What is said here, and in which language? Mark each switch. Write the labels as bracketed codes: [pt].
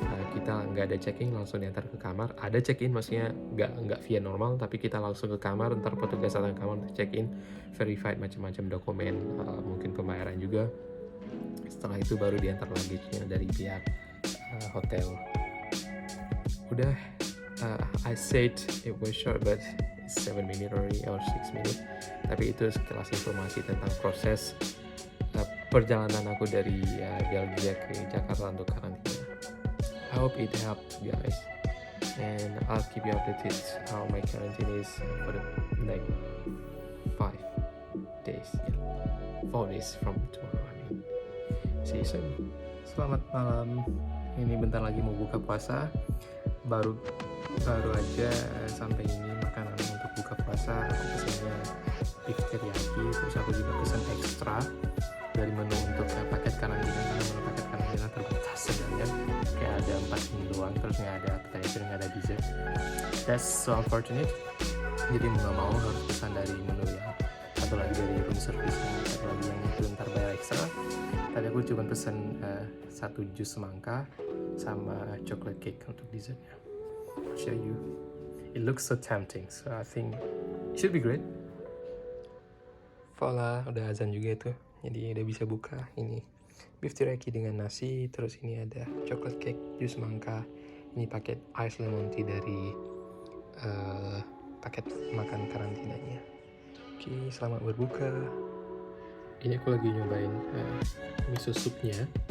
[id] Kita nggak ada check-in, langsung diantar ke kamar. Ada check-in, maksudnya nggak via normal, tapi kita langsung ke kamar, ntar petugas datang ke kamar untuk check-in, verified macam-macam dokumen, mungkin pembayaran juga. Setelah itu baru diantar luggage-nya dari pihak hotel. Udah, [en] I said it was short, but 7 minutes or 6 minutes. [id] Tapi itu sekilas informasi tentang proses perjalanan aku dari Belgia ke Jakarta untuk karantina. [en] I hope it helped guys, and I'll keep you updated how my quarantine is for the next 5 days, 4 days from tomorrow. See you soon. [id] Selamat malam. Ini bentar lagi mau buka puasa. Baru aja sampai ini makanan untuk buka puasa. Aku pesennya beef teriyaki, terus aku juga pesan ekstra dari menu untuk paket karantina, karena menu paket karantina terbatas sebenarnya, kayak ada 4 menu doang, terus nggak ada appetizer, nggak ada dessert. [en] That's so unfortunate. [id] Jadi mau nggak mau harus pesan dari menu yang satu lagi dari room service, satu lagi yang itu ntar bayar ekstra. Tadi aku cuma pesan 1 jus semangka sama chocolate cake untuk dessertnya. [en] I'll show you. It looks so tempting, so I think it should be great. [id] Voila, udah azan juga itu, jadi udah bisa buka. Ini beef teriyaki dengan nasi, terus ini ada chocolate cake, jus semangka, ini paket ice lemon tea dari paket makan karantinanya. Oke, selamat berbuka. Ini aku lagi nyobain miso supnya.